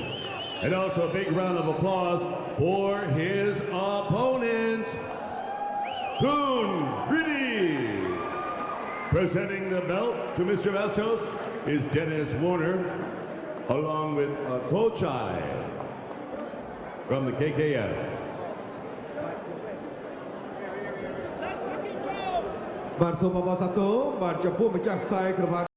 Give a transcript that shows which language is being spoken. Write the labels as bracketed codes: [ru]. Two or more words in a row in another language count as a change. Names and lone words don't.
[en] And also a big round of applause for his opponent, Kun Riddy. Presenting the belt to Mr. Bastos is Dennis Warner, along with Kochai from the KKF. [km] បាទសូមអបអរសាទរបាទចំពោះម្ចាស់ខ្សែក្រវ៉ាត់